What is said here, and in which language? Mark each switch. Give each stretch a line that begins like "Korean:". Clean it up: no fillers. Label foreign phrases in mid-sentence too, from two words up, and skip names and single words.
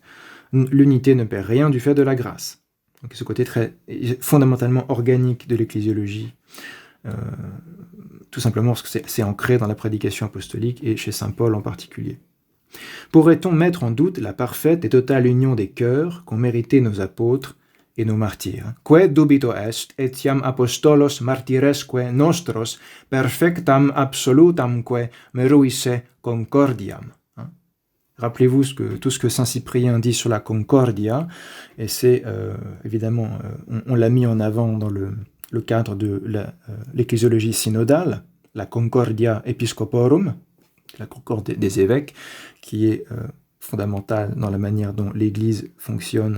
French: L'unité ne perd rien du fait de la grâce. Donc ce côté très fondamentalement organique de l'ecclésiologie, tout simplement parce que c'est ancré dans la prédication apostolique et chez saint Paul en particulier. Pourrait-on mettre en doute la parfaite et totale union des cœurs qu'ont mérité nos apôtres et nos martyrs?
Latin: Que dubito est etiam apostolos martyresque nostros perfectam absolutamque meruisse concordiam.
French: Rappelez-vous tout ce que saint Cyprien dit sur la concordia, et c'est évidemment, on l'a mis en avant dans le cadre de l'ecclésiologie synodale, la
Latin: concordia episcoporum,
French: la concorde des évêques, qui est fondamentale dans la manière dont l'Église fonctionne